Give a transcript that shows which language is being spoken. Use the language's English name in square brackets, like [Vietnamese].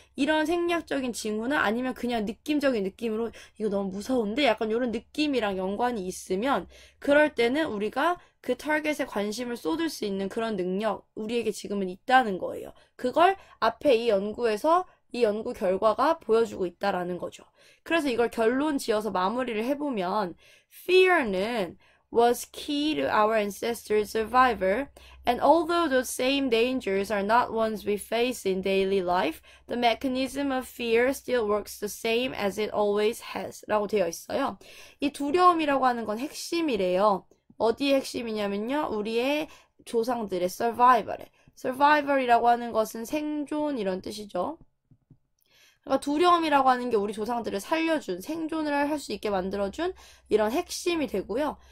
[Korean] 이런 생리학적인 징후나 아니면 그냥 느낌적인 느낌으로 이거 너무 무서운데 약간 이런 느낌이랑 연관이 있으면 그럴 때는 우리가 그 타겟에 관심을 쏟을 수 있는 그런 능력 우리에게 지금은 있다는 거예요. 그걸 앞에 이 연구에서 이 연구 결과가 보여주고 있다라는 거죠. 그래서 이걸 결론 지어서 마무리를 해보면 fear는 [English] was key to our ancestors' survival, and although those same dangers are not ones we face in daily life, the mechanism of fear still works the same as it always has. [Korean] 라고 되어 있어요. 이 두려움이라고 하는 건 핵심이래요. 어디의 핵심이냐면요. 우리의 조상들의 survival에. survival이라고 하는 것은 생존 이런 뜻이죠. 그러니까 두려움이라고 하는 게 우리 조상들을 살려준, 생존을 할 수 있게 만들어준 이런 핵심이 되고요.